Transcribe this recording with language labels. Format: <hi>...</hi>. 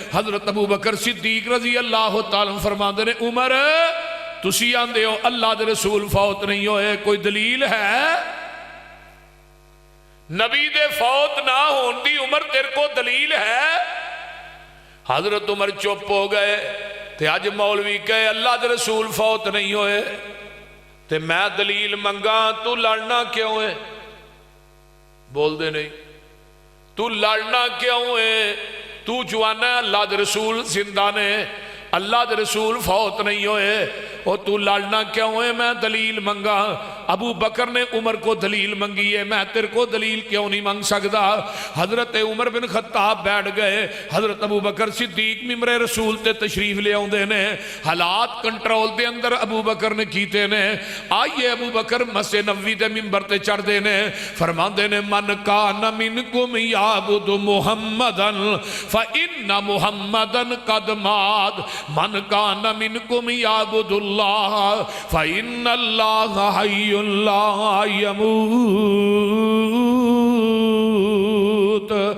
<pa>حضرت ابو بکر صدیق رضی اللہ تعالیٰ فرماندے نے عمر تسی آندے ہو اللہ دے رسول فوت نہیں ہوئے, کوئی دلیل ہے؟ نبی دے فوت نہ ہون دی عمر تیرے کو دلیل ہے؟ حضرت عمر چپ ہو گئے. تے اج مولوی کہے اللہ دے رسول فوت نہیں ہوئے تے میں دلیل منگا تو لڑنا کیوں ہے؟ بول دے نہیں. تو لڑنا کیوں ہے؟ تو جوانا ہے اللہ دے رسول زندہ نے اللہ دے رسول فوت نہیں ہوئے اور تو لڑنا کیوں ہے؟ میں دلیل منگا. ابو بکر نے عمر کو دلیل منگی ہے, میں تیرے کو دلیل کیوں نہیں منگ سکتا؟ حضرت عمر بن خطاب بیٹھ گئے. حضرت ابو بکر صدیق ممبر رسول تے تشریف لے آندے نے. حالات کنٹرول دے اندر ابو بکر نے کیتے نے. آئیے ابو بکر مسجد نبوی دے ممبر تے چڑھ دے نے.</pa> <ar>فرماندے نے من کان منکم یعبد محمدن فإن محمدن قد مات من کان منکم یعبد اللہ فإن اللہ حی لا يموت</ar>